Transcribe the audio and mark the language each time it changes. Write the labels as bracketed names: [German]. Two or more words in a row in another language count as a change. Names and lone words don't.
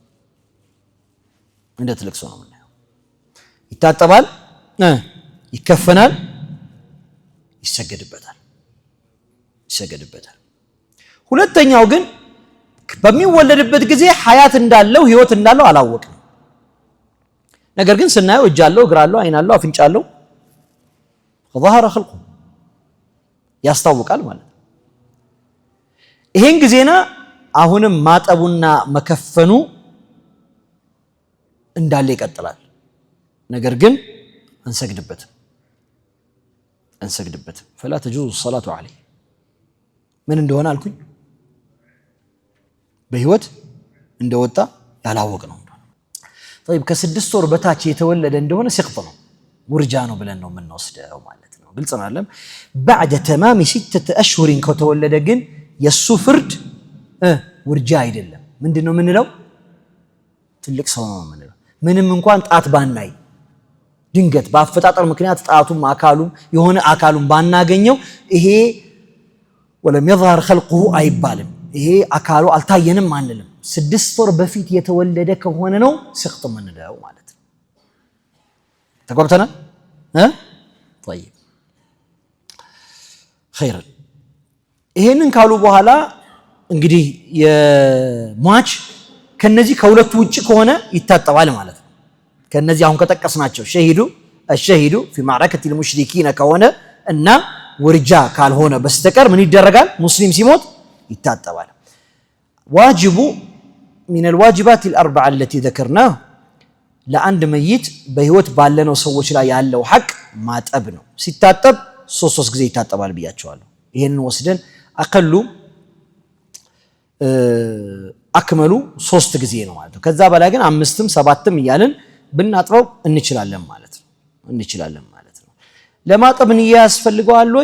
[Amharic] እንደ ትልቅ ሰው ነው የምናየው። ይታጠባል፣ ይከፈናል፣ ይሰገድበታል። ሁለተኛው ግን በሚወለድበት ጊዜ ሐያት እንዳለው ህይወት እንዳለው አላወቅም። ነገር ግን ስናየው እጅ አለው፣ እግር አለው፣ አይን አለው፣ አፍንጫ አለው። [Arabic] ظهر خلقه [Amharic] ያስታውቃል ማለት ነው። ይሄን ጊዜና አሁንም ማጠቡና መከፈኑ እንዳለ ይቀጥላል። ነገር ግን አንሰግድበትም [Arabic] فلا تجوز الصلاة عليه [Amharic] ምን እንደሆነ አልኩኝ በህይወት እንደወጣ ያላወቅ ነው። طيب ከ6 ወር በታች የተወለደ እንደሆነ ሲቅጥ ነው ውርጃ ነው ብለን ነው የምንወስደው ማለት ነው። ግልጽ ነው አይደለም? [Arabic] بعد تمام 6 أشهر [Amharic] ከተወለደ ግን የሱ ፍርድ ውርጃ አይደለም። ምንድነው የምንለው? ትልቅ ሰው ነው የምንለው። ምንም እንኳን ጣት ባናይ ድንገት በአፈጣጠር ምክንያት ጣቱም አካሉም የሆነ አካሉም ባናገኘው ይሄ [Arabic] ولم يظهر خلقه [Amharic] አይባልም። ይሄ አካሉ አልታየንም አንልም። 6 ወር በፊት የተወለደ ከሆነ ነው ሲቅጥ የምንለው ማለት ነው። ተቆርተና طيب خير ይሄንን ካሉ በኋላ እንግዲህ የሟች ከነዚህ ከሁለቱ ውጪ ከሆነ ይታጠባል ማለት ነው። ከነዚህ አሁን ከጠቀስናቸው [Arabic] الشهيد في معركة المشركين [Amharic] ከሆነ እና ውርጃ ካልሆነ በስተቀር ምን ይደረጋል? ሙስሊም ሲሞት ይታጠባል። [Arabic] واجب من الواجبات الأربعة التي ذكرناه [Amharic] ለአንድ መይት በህይወት ባለነው ሰዎች ላይ ያለው ሐቅ ማጠብ ነው። ሲታጠብ 3 ጊዜ ይታጠባል ብያቸዋለሁ። ይሄንን ወስደን [Arabic] أقله أكمله [Amharic] 3 ጊዜ ነው ማለት ነው። ከዛ በላይ ግን 5ም 7ም እያልን ብናጥበው እንችላለን ማለት ነው። ለማጠብ ንያ ያስፈልገዋል ወይ?